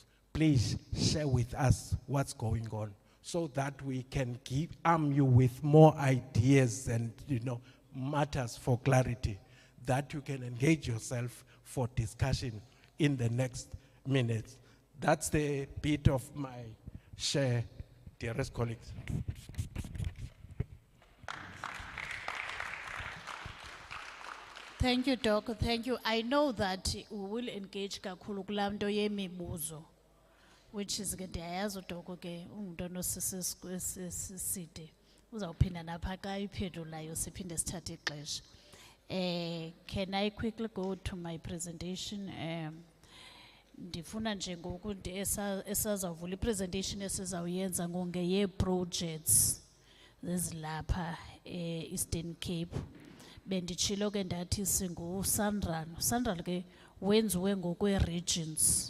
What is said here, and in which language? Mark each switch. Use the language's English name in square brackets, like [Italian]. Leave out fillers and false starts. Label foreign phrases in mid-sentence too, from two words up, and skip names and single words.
[English] Please share with us what's going on so that we can arm you with more ideas and matters for clarity that you can engage yourself for discussion in the next minutes. That's the bit of my share, dearest colleagues. Thank you, Doc. Thank you. I know that we will engage [Xhosa] kakhulu kulamto yemibuzo, [English] which is [Xhosa] ke ndiyayazi uDoc ke umuntu onosiside uzawuphinda napha xa iphendulayo siphinde sithathe ixesha. [English] Can I quickly go to my presentation? [Xhosa] Ndifuna nje ngoku esazavula ipresentation esizawuyenza ngongeye projects zezilapha Eastern Cape. Benditshilo ke ndathi singu Sanral ke wenziwe ngokwe regions.